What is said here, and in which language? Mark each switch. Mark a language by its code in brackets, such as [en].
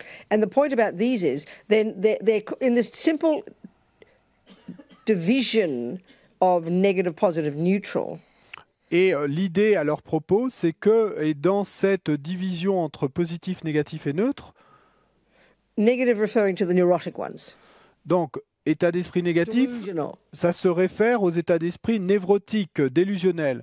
[en] And the point about these is, then they're in this simple division of negative, positive, neutral. [fr] Et l'idée à leur propos, c'est que, et dans cette division entre positif, négatif et neutre, [en] negative referring to the neurotic ones. [fr] Donc, état d'esprit négatif, ça se réfère aux états d'esprit névrotiques, délusionnels.